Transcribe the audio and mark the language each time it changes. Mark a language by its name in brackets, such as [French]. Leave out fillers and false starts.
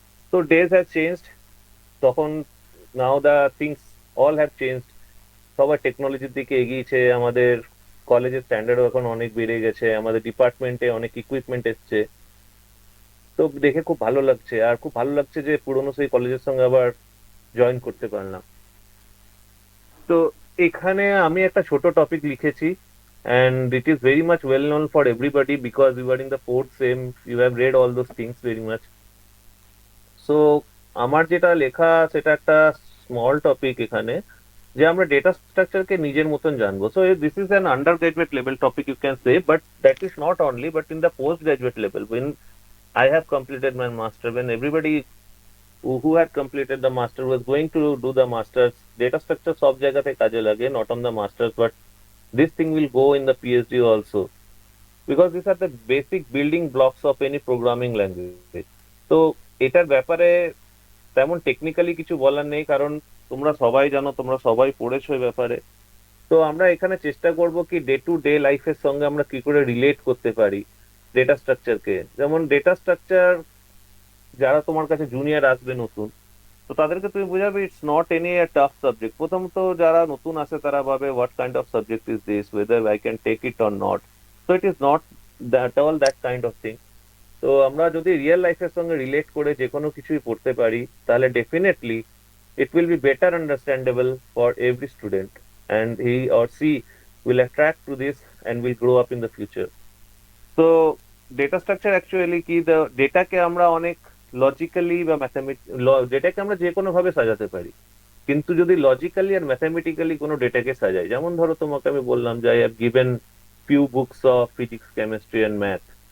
[Bangla] তো [English] days have changed, [Bangla] তখন [English] now the things all have changed, [Bangla] সবাই টেকনোলজির দিকে এগিয়েছে, আমাদের কলেজের স্ট্যান্ডার্ডও এখন অনেক বেড়ে গেছে, আমাদের ডিপার্টমেন্টে অনেক ইকুইপমেন্ট এসছে। তো দেখে খুব ভালো লাগছে, আর খুব ভালো লাগছে যে পুরোনো সেই কলেজের সঙ্গে আবার জয়েন করতে পারলাম। তো এখানে আমি একটা ছোট টপিক লিখেছি [English] and it is very much well known for everybody because we were in the fourth sem, you have read all those things very much. [Bangla] So আমার যেটা লেখা সেটা একটা স্মল টপিক এখানে, যে আমরা ডেটা স্ট্রাকচারকে নিজের মতন জানবো। [English] so this is an undergraduate level topic you can say, but that is not only, but in the postgraduate level when I have completed my master, when everybody who had completed the master was going to do the masters, data structure [Bangla] সব জায়গাতে কাজে লাগে, [English] not on the masters, but this thing will go in the PhD also because these are the basic building blocks of any programming language. [Bangla] তো এটার ব্যাপারে তেমন technically কিছু বলার নেই, কারণ তোমরা সবাই জানো, তোমরা সবাই পড়েছো এই ব্যাপারে। তো আমরা এখানে চেষ্টা করব কি ডে টু ডে লাইফের সঙ্গে আমরা কি করে রিলেট করতে পারি ডেটা স্ট্রাকচারকে। যেমন ডেটা স্ট্রাকচার যারা তোমার কাছে জুনিয়র আসবে নতুন, তো তাদেরকে তুমি বোঝাবে [English] It's not any a tough subject. [Bangla] প্রথমত যারা নতুন আসে তারা ভাবে [English] What kind of subject is this, whether I can take it or not. So it is not that all that kind of thing. [Bangla] তো আমরা যদি রিয়েল লাইফের সঙ্গে রিলেট করে যে কোনো কিছুই পড়তে পারি তাহলে definitely [English] it will be better understandable for every student and he or she will attract to this and will grow up in the future. [Bangla] So data structure actually কি, the ডেটাকে আমরা অনেক লজিক্যালি বা ডেটাকে আমরা যে কোনো ভাবে সাজাতে পারি, কিন্তু যদি লজিক্যালি আর ম্যাথামেটিক্যালি কোনো ডেটাকে সাজাই, যেমন ধরো তোমাকে আমি বললাম যে [English] I have given few books of physics, chemistry and math.